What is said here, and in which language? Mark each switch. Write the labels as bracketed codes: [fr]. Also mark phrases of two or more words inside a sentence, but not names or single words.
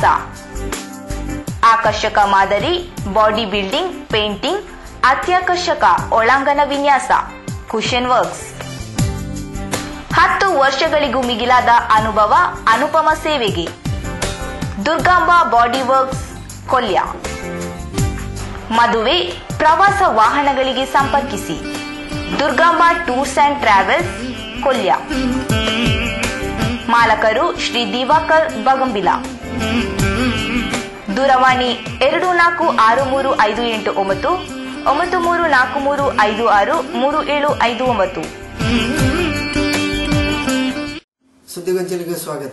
[kn] ಆಕರ್ಷಕ ಮಾದರಿ [en] body building, [kn] ಪೇಂಟಿಂಗ್, ಅತ್ಯಾಕರ್ಷಕ ಒಳಾಂಗಣ ವಿನ್ಯಾಸ, [en] cushion works [kn] 10 ವರ್ಷಗಳಿಗೂ ಮಿಗಿಲಾದ ಅನುಭವ ಅನುಪಮ ಸೇವೆಗೆ ದುರ್ಗಾಂಬ ಬಾಡಿ ವರ್ಕ್ಸ್ ಕೊಲ್ಯ. ಮದುವೆ ಪ್ರವಾಸ ವಾಹನಗಳಿಗೆ ಸಂಪರ್ಕಿಸಿ ದುರ್ಗಾಂಬ ಟೂರ್ಸ್ ಅಂಡ್ ಟ್ರಾವೆಲ್ಸ್ ಕೊಲ್ಯ. ಮಾಲಕರು ಶ್ರೀ ದಿವಾಕರ್ ಬಗಂಬಿಲ. ದೂರವಾಣಿ 246358 9343563759. ಸುದ್ದಿಗೊಂಚಲಿಗೆ ಸ್ವಾಗತ.